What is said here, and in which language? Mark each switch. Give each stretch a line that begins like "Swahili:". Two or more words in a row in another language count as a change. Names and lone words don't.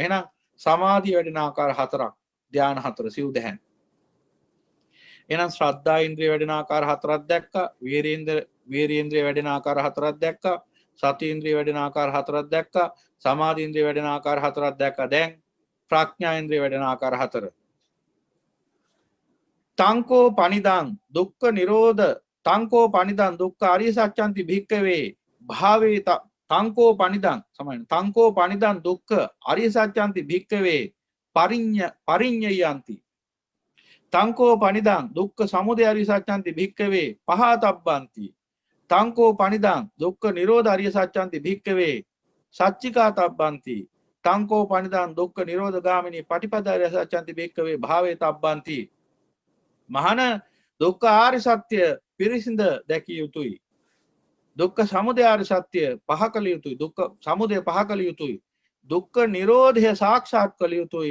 Sinhala: එහෙනම් සමාධිය වැඩෙන ආකාර හතරක් ධාන හතර සිව්දහන්. එහෙනම් ශ්‍රද්ධා ඉන්ද්‍රිය වැඩෙන ආකාර හතරක් දැක්කා. වීරේන්ද්‍රිය වැඩෙන ආකාර හතරක් දැක්කා. සති ඉන්ද්‍රිය වැඩෙන ආකාර හතරක් දැක්කා. සමාධි ඉන්ද්‍රිය වැඩෙන ආකාර හතරක් දැක්කා. දැන් ප්‍රඥා ඉන්ද්‍රිය වැඩෙන ආකාර හතර.
Pali: තංකෝ පනිදං දුක්ඛ නිරෝධ තංකෝ පනිදං දුක්ඛ අරිය සත්‍යන්ති භික්ඛවේ භාවේ තංකෝ පනිදං සමාන තංකෝ පනිදං දුක්ඛ අරිය සත්‍යන්ති භික්ඛවේ පරිඤ්ඤයන්ති තංකෝ පනිදං දුක්ඛ සමුදය අරිය සත්‍යන්ති භික්ඛවේ පහතබ්බන්ති තංකෝ පනිදං දුක්ඛ නිරෝධ අරිය සත්‍යන්ති භික්ඛවේ සච්චිකාතබ්බන්ති තංකෝ පනිදං දුක්ඛ නිරෝධ ගාමිනී පටිපදා අරිය සත්‍යන්ති භික්ඛවේ භාවේ තබ්බන්ති
Sinhala: මහාන දුක්ඛ ආර්ය සත්‍ය පිරිසිඳ දැකිය යුතුයි. දුක්ඛ සමුදය ආර්ය සත්‍ය පහ කළ යුතුයි. දුක්ඛ සමුදය පහ කළ යුතුයි. දුක්ඛ නිරෝධය සාක්ෂාත් කළ යුතුයි.